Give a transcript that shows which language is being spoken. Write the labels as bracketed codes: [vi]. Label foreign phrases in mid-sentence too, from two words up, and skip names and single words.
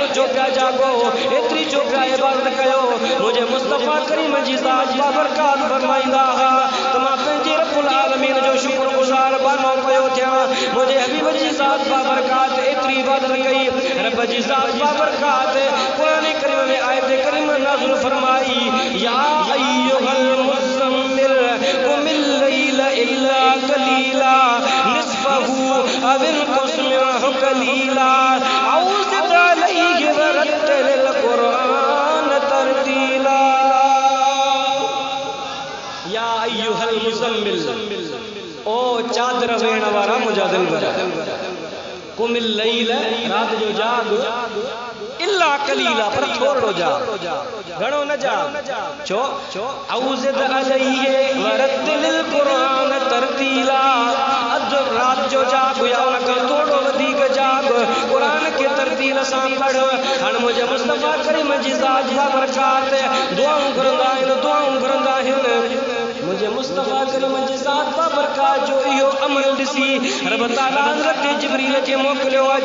[sd] छो पिया जागो एतिरी छो पिया इबादत कयो मुंहिंजे मुस्तफ़ा करीम जी ज़ात बाबरकात फरमाईंदा त मां पंहिंजे [ar] رب العالمين [sd] जो शुक्रगुज़ार बानो पियो थियां मुंहिंजे हबीब जी ज़ात बाबरकात एतिरी इबादत कई रब जी ज़ात बाबरकात [ar] يا أيها المزمل قم الليل إلا قليلا نصفه أو انقص منه قليلا أو زد عليه ورتل القرآن ترتيلا. يا أيها المزمل [sd] ओ चादर वेण वारा मुंहिंजा दिलबर [ar] قم الليل [sd] रात जो जाग [ar] إلا قليلا [sd] पर थोड़ो जाग घणो न जाग छो [ar] أو زد عليه ورتل القرآن ترتيلا [sd] अध रात जो जाग या उन खां थोड़ो वधीक जाग कुरान के तरतील सां पढ़। हाणे मुंहिंजे मुस्तफ़ा करीम जी ज़ात बाबरकात दुआऊं घुरंदा आहिनि मुझे मुस्तफ़ा करीम जी ज़ात बाबरकात जो इहो अमल ॾिसी रब ताला हज़रत जिब्रील खे मोकिलियो आहे।